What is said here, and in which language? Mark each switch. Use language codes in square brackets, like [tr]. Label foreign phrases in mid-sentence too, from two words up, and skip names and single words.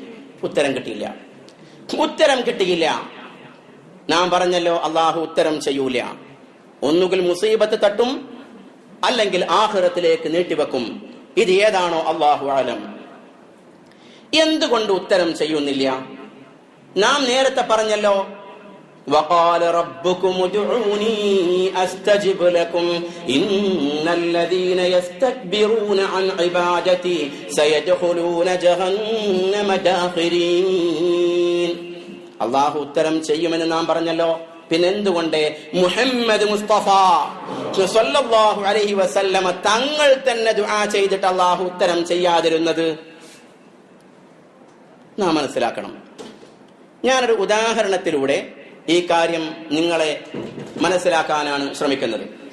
[ml] ഉത്തരം കിട്ടിയില്ല. നാം പറഞ്ഞല്ലോ, അള്ളാഹു ഉത്തരം ചെയ്യൂല. ഒന്നുകിൽ മുസീബത്ത് തട്ടും, അല്ലെങ്കിൽ ആഖിറത്തിലേക്ക് നീട്ടിവെക്കും. ഇത് ഏതാണോ [ar] الله أعلم. [ml] എന്തുകൊണ്ട് ഉത്തരം ചെയ്യുന്നില്ല? നാം നേരത്തെ പറഞ്ഞല്ലോ, [ar] وقال ربكم ادعوني استجب لكم ان الذين يستكبرون عن عبادتي سيدخلون جهنم داخرين. [ml] അല്ലാഹു ഉത്തരം ചെയ്യുമെന്ന് നാം പറഞ്ഞല്ലോ. പിന്നെന്തുകൊണ്ട് മുഹമ്മദ് മുസ്തഫ [ar] صلى الله عليه وسلم [ml] തങ്ങൾ തന്നെ ദുആ ചെയ്തിട്ട് അല്ലാഹു ഉത്തരം ചെയ്യാതിരുന്നത്? നാം മനസ്സിലാക്കണം. ഞാനൊരു ഉദാഹരണത്തിലൂടെ ഈ കാര്യം നിങ്ങളെ മനസ്സിലാക്കാനാണ് ശ്രമിക്കുന്നത്.